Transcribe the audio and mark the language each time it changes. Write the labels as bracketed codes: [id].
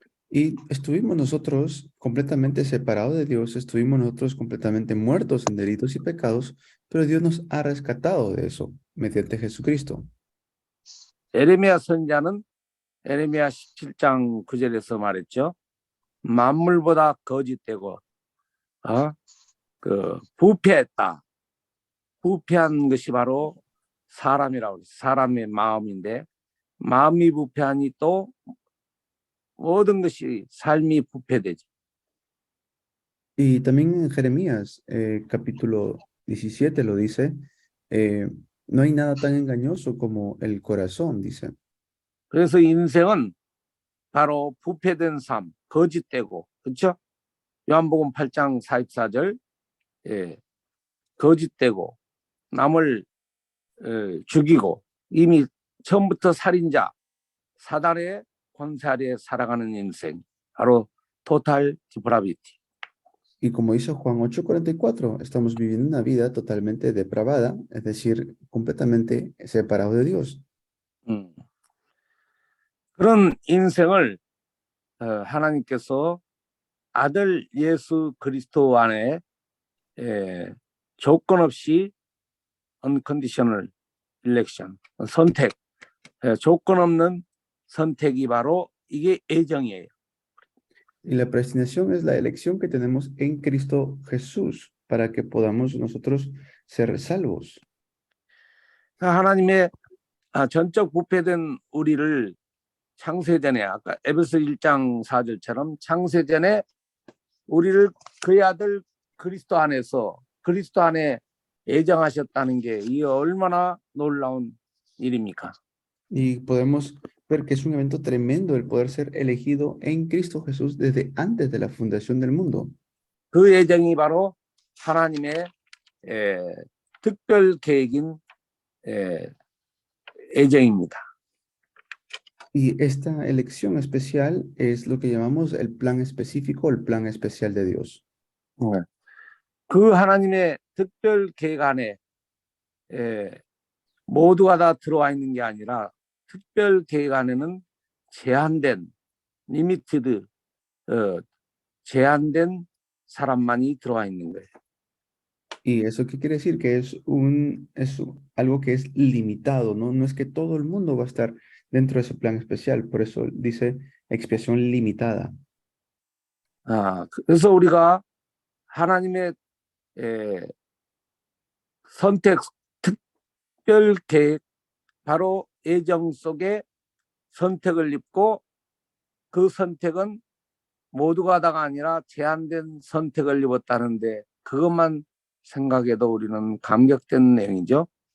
[es] Y estuvimos nosotros completamente separados de Dios, estuvimos nosotros completamente muertos en delitos y pecados, pero Dios nos ha rescatado de eso mediante Jesucristo. [ko] 에레미야 선지자는 에레미야 17장 9절에서 말했죠. 만물보다 거짓되고 부패했다. 부패한 것이 바로 사람이라고 해서 사람의 마음인데 마음이 부패하니 또 모든 것이 삶이 부패되지. [es] Y también en Jeremías, capítulo 17 lo dice, no hay nada tan engañoso como el corazón, dice. [ko] 그래서 인생은 바로 부패된 삶, 거짓되고, 그렇죠? 요한복음 8장 44절, 거짓되고 남을 죽이고 이미 처음부터 살인자, 사단의 권세 아래 살아가는 인생, 바로 [en] total depravity. [es] Y como dice Juan 8:44, estamos viviendo una vida totalmente depravada, es decir, completamente separado de Dios. [ko] 그런 인생을 하나님께서 아들 예수 그리스도 안에 조건 없이 [en] unconditional election, [ko] 선택, 조건 없는 선택이 바로 이게 애정이에요. [es] Y la predestinación es la elección que tenemos en Cristo Jesús para que podamos nosotros ser salvos. [ko] 하나님의 전적 부패된 우리를 창세전에 아까 에베소 1장 4절처럼 창세전에 우리를 그의 아들 그리스도 안에 예정하셨다는 게 이 얼마나 놀라운 일입니까? [es] Y podemos ver que es un evento tremendo el poder ser elegido en Cristo Jesús desde antes de la fundación del mundo. [ko] 그 예정이 바로 하나님의 특별 계획인 예정입니다. [es] Y esta elección especial es lo que llamamos el plan específico, el plan especial de Dios. [ko] 그 하나님의 특별 계획 안에 모두가 다 들어와 있는 게 아니라 특별 계획 안에는 제한된 리미티드 제한된 사람만이 들어와 있는 거예요. [es] ¿Y eso qué quiere decir? Que es algo que es limitado, ¿no? No es que todo el mundo va a estar dentro de ese plan especial. Por eso dice expiación limitada. [ko] 그래서 우리가 하나님의 선택 특별 계획 바로 예정 속에 선택을 입고 그 선택은 모두가 다가 아니라 제한된 선택을 입었다는데 그것만 생각해도 우리는 감격된 내용이죠.